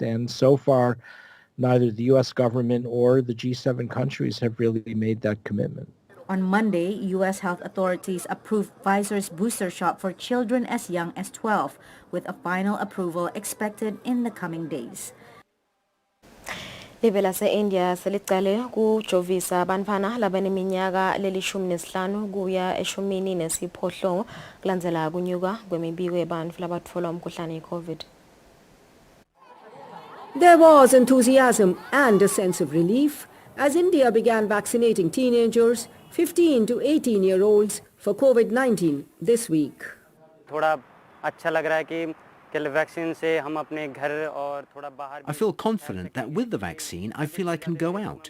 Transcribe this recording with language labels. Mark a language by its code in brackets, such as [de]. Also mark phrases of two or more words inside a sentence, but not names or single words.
[en] And so far, neither the U.S. government or the G7 countries have really made that commitment. On Monday, U.S. health authorities approved Pfizer's booster shot for children as young as 12, with a final approval expected in the coming days. [ss] Live lase-India selicale kujovisa abantwana labaneminyaka leli-15 kuya eshumini nesiphohlongo kulandzela kunyuka kwemibiko yebantfu labatfola umkhuhlane i-COVID. [en] There was enthusiasm and a sense of relief as India began vaccinating teenagers, 15 to 18-year-olds for COVID-19 this week. I feel confident that with the vaccine, I feel I can go out.